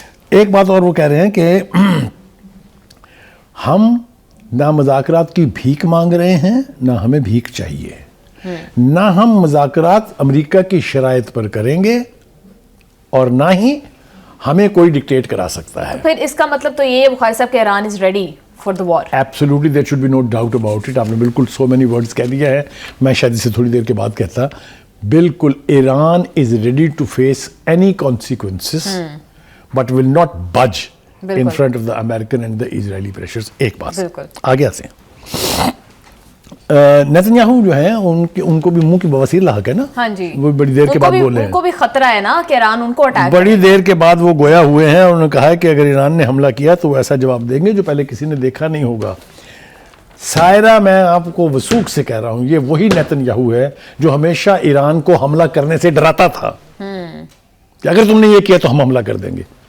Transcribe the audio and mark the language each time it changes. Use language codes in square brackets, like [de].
[ur] ایک بات اور وہ کہہ رہے ہیں کہ ہم نہ مذاکرات کی بھیک مانگ رہے ہیں, نہ ہمیں بھیک چاہیے, نہ ہم مذاکرات امریکہ کی شرائط پر کریں گے اور نہ ہی ہمیں کوئی ڈکٹیٹ کرا سکتا ہے. پھر اس کا مطلب تو یہ ہے بخاری صاحب کہ Iran [en] Is ready for the war. Absolutely, there should be no doubt about it. [ur] آپ نے بالکل [en] so many words [ur] کہہ دیا ہے, میں شاید اسے تھوڑی دیر کے بعد کہتا. [en] بالکل Iran is ready to face any consequences but will not budge in front of the American and the Israeli pressures. [ur] ایک بات آگے آتے ہیں. نیتنیاہو جو ہیں ان کو بھی منہ کی بواسیر لاحق ہے نا. ہاں جی, وہ بڑی دیر کے بعد بولے ہیں, ان کو بھی خطرہ ہے نا کہ ایران ان کو اٹیک. بڑی دیر کے بعد وہ گویا ہوئے ہیں, انہوں نے کہا ہے کہ اگر ایران نے حملہ کیا تو وہ ایسا جواب دیں گے جو پہلے کسی نے دیکھا نہیں ہوگا. سائرہ, میں آپ کو وثوق سے کہہ رہا ہوں, یہ وہی نیتنیاہو ہے جو ہمیشہ ایران کو حملہ کرنے سے ڈراتا تھا کہ اگر تم نے یہ کیا تو ہم حملہ کر دیں گے.